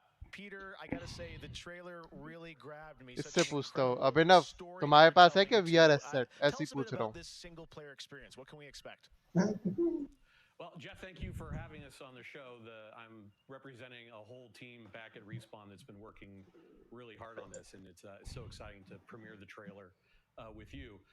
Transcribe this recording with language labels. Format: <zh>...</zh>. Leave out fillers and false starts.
<en>Peter, I gotta say, the trailer really grabbed me.</en> <hi>इससे पूछता हूँ, अभिनव तुम्हारे पास है क्या VR हेडसेट? ऐसे ही पूछ रहा हूँ.</hi> <en>This single player experience, what can we expect? Well, Jeff, thank you for having us on the show. I'm representing a whole team back at Respawn that's been working really hard on this, and it's so exciting to premiere the trailer with you.</en>